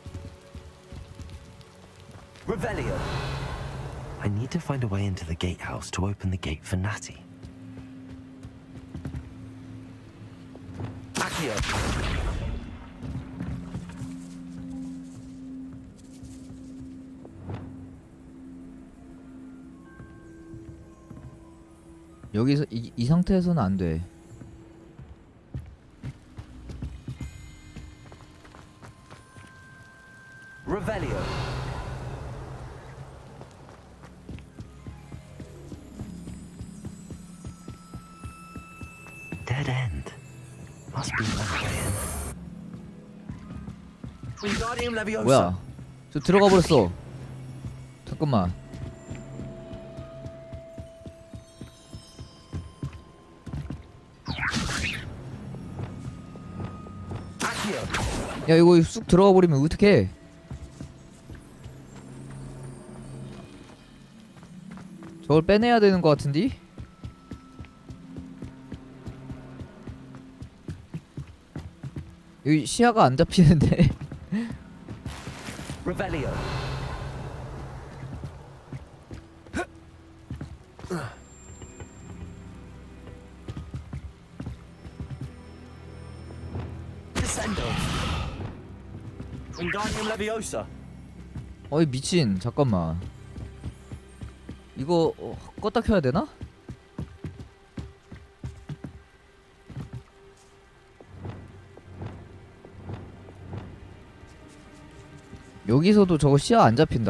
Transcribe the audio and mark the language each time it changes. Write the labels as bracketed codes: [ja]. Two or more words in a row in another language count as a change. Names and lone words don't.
[la] Revelio. [en] I need to find a way into the gatehouse to open the gate for Natty. [la] Accio. [ko] 여기서 이 상태에서는 안 돼. [la] Revelio. [en] Dead end. Must be another way in. [la] Wingardium Leviosa. [ko] 뭐야? 저 들어가 버렸어. 잠깐만. 야 이거 쑥 들어가 버리면 어떡해? 저걸 빼내야 되는 것 같은데? 여기 시야가 안 잡히는데. [la] Revelio. Descendo. Wingardium Leviosa. [ko] 어이 미친. 잠깐만. 이거 껐다 켜야 되나? 여기서도 저거 시야 안 잡힌다.